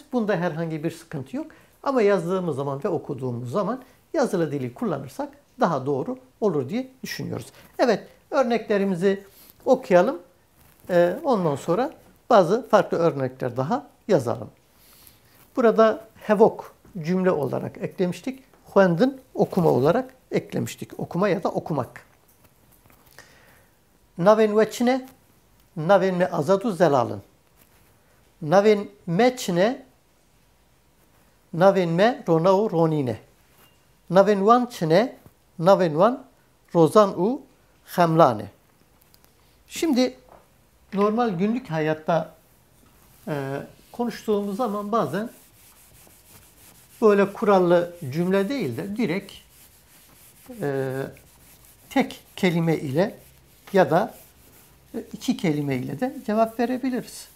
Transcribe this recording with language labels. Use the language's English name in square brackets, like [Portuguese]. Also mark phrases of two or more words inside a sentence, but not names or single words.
[Turkish] Bunda herhangi bir sıkıntı yok. Ama yazdığımız zaman ve okuduğumuz zaman yazılı dili kullanırsak daha doğru olur diye düşünüyoruz. Evet, örneklerimizi okuyalım. Ondan sonra bazı farklı örnekler daha yazalım. Burada hevok cümle olarak eklemiştik. Huendin okuma olarak eklemiştik. Okuma ya da okumak. [Kurdish] Navên we çi ne? Navên me Azad û Zelal in. Navên me çi ne? Navên me Rona û Ronîn e. Navên wan çi ne? Navên wan Rozan û Xemlan e. [Turkish] Şimdi normal günlük hayatta konuştuğumuz zaman bazen böyle kurallı cümle değil de direkt tek kelime ile ya da iki kelime ile de cevap verebiliriz.